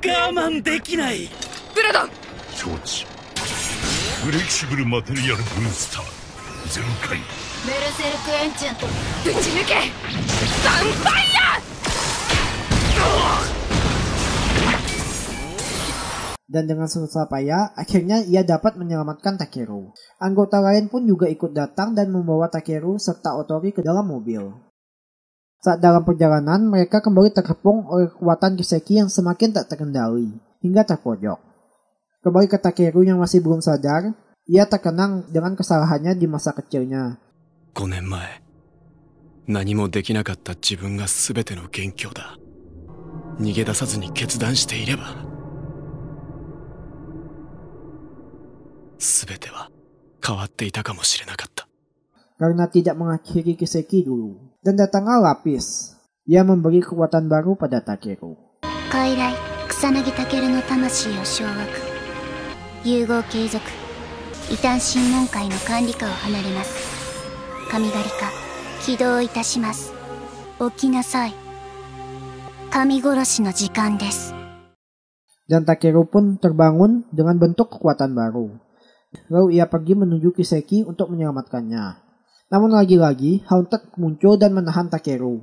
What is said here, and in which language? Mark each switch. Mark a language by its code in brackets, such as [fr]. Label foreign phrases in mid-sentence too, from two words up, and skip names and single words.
[ja] 慢できない。ブラドン、承知。フレキシブルマテリアルブースター全開。ベルセルクエンチャント。ぶち抜けヴァンパイア。 [id] Dan dengan susah payah, akhirnya ia dapat menyelamatkan Takeru. Anggota lain pun juga ikut datang dan membawa Takeru serta Otori ke dalam mobil. Saat dalam perjalanan, mereka kembali terkepung oleh kekuatan Kiseki yang semakin tak terkendali, hingga terpojok. Kembali ke Takeru yang masih belum sadar, ia terkenang dengan kesalahannya di masa kecilnya. [ja] 5 年前、何もできなかった自分が全ての元凶だ。逃げ出さずに決断していれば、全ては変わっていたかもしれなかった。 [id] Karena tidak mengakhiri Kiseki dulu. Dan datanglah Lapis. Ia memberi kekuatan baru pada Takeru. [ja] 傀儡草薙健の魂を掌握。融合継続。異端審問会の管理下を離れます。神狩り化起動いたします。起きなさい。神殺しの時間です。 [id] Dan Takeru pun terbangun dengan bentuk kekuatan baru. Lalu ia pergi menuju Kiseki untuk menyelamatkannya. Namun lagi-lagi, Haunted muncul dan menahan Takeru.